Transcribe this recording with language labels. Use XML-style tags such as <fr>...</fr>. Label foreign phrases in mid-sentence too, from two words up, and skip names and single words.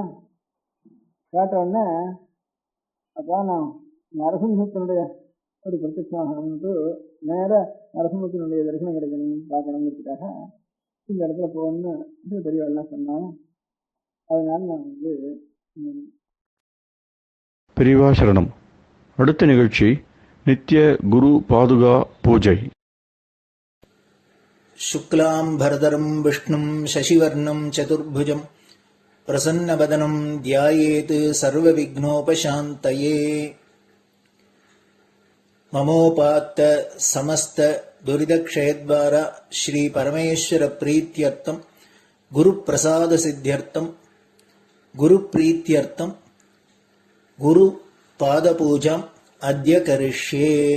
<ta>கேட்ட உடனே அப்போ நான் நரசிம்மத்தினுடைய ஒரு பிரத்யட்சமாகணும்ட்டு நேராக நரசிம்மத்தினுடைய தரிசனம் கிடைக்கணும் பார்க்கணுங்கிறதுக்காக இந்த இடத்துல போகணும்னு பெரியவெல்லாம் சொன்னான். அதனால நான் வந்து பெரியவா சரணம். அடுத்த நிகழ்ச்சி நித்திய குரு பாதுகா பூஜை.</ta> <sa>शुक्लाम्भरधरं विष्णुं शशिवर्णं चतुर्भुजं प्रसन्नवदनं ध्यायेत् सर्वविघ्नोपशान्तये। ममोपात्त समस्त दुरितक्षयद्वारा श्री परमेश्वर प्रीत्यर्थं गुरुप्रसाद सिद्ध्यर्थं गुरुप्रीत्यर्थं गुरुपादपूजाम् अद्य करिष्ये।</sa>